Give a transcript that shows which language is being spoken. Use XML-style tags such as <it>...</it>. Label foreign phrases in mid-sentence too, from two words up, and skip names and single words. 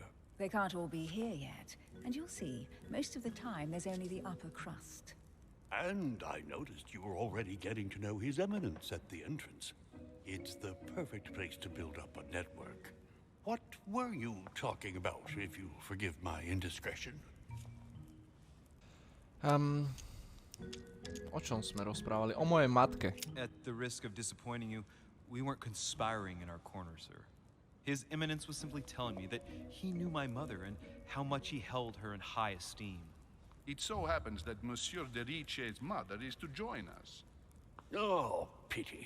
<en>They can't all be here yet, and you'll see, most of the time there's only the upper crust. And I noticed you were already getting to know His Eminence at the entrance. It's the perfect place to build up a network. What were you talking about, if you forgive my indiscretion?</en> <sk>O čom sme rozprávali? O mojej matke.</sk> <en>At the risk of disappointing you, we weren't conspiring in our corner, sir. His Eminence was simply telling me that he knew my mother and how much he held her in high esteem. It so happens that Monsieur de Riche's mother is to join us. Oh, pity.</en>